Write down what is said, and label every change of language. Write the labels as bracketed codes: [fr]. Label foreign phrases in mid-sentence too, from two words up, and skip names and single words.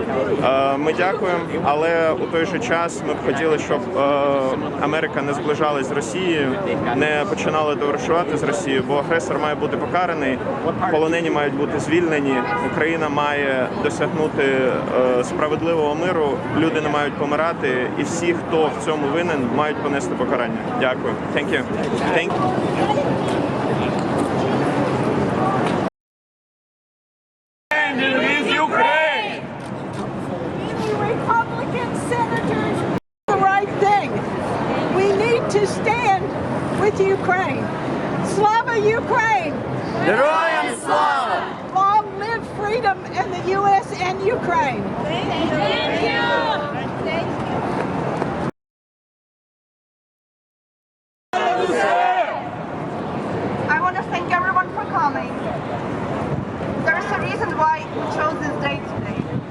[uk] Ми дякуємо, але у той же час ми б хотіли, щоб Америка не зближалась з Росією, не починала товаришувати з Росією, бо агресор має бути покараний, полонені мають бути звільнені, Україна має досягнути справедливого миру, люди не мають помирати, і всі, хто в цьому винен, мають понести покарання. Дякую. [en] Thank you. Thank you. Republican senators do the right thing. We need to stand with Ukraine. Slava Ukraine! [uk] Героям слава! [en] Long live freedom in the U.S. and Ukraine. Thank you. I want to thank everyone for coming. There's a reason why we chose this day today.